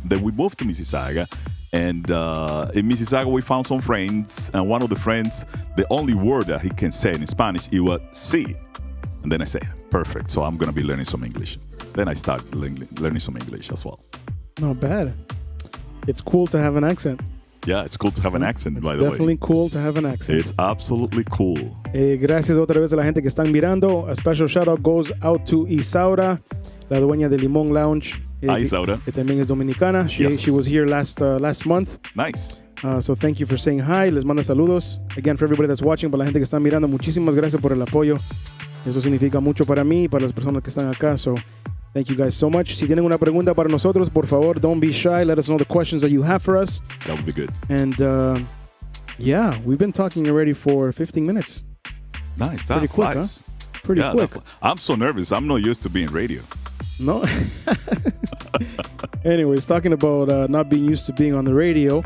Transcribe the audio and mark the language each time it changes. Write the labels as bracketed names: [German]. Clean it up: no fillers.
[English] Then we moved to Mississauga, and in Mississauga we found some friends, and one of the friends, the only word that he can say in Spanish, it was sí. And then I say, perfect, so I'm going to be learning some English. Then I started learning some English as well. Not bad. It's cool to have an accent. Yeah, it's cool to have an accent, by the way. Definitely cool to have an accent. It's absolutely cool. [Spanish] Gracias otra vez a la gente que están mirando. [English] A special shout out goes out to [Spanish] Isaura, la dueña de Limón Lounge. Isaura. Que también es dominicana. [English] She was here last month. Nice. So thank you for saying hi. [Spanish] Les manda saludos. [English] Again, for everybody that's watching, [Spanish] para la gente que está mirando, muchísimas gracias por el apoyo. Eso significa mucho para mí y para las personas que están acá. [English] So thank you guys so much. [Spanish] Si tienen una pregunta para nosotros, por favor, [English] don't be shy. Let us know the questions that you have for us. That would be good. And yeah, we've been talking already for 15 minutes. Nice. Pretty quick, huh? Pretty quick. I'm so nervous. I'm not used to being radio. No. Anyways, talking about not being used to being on the radio.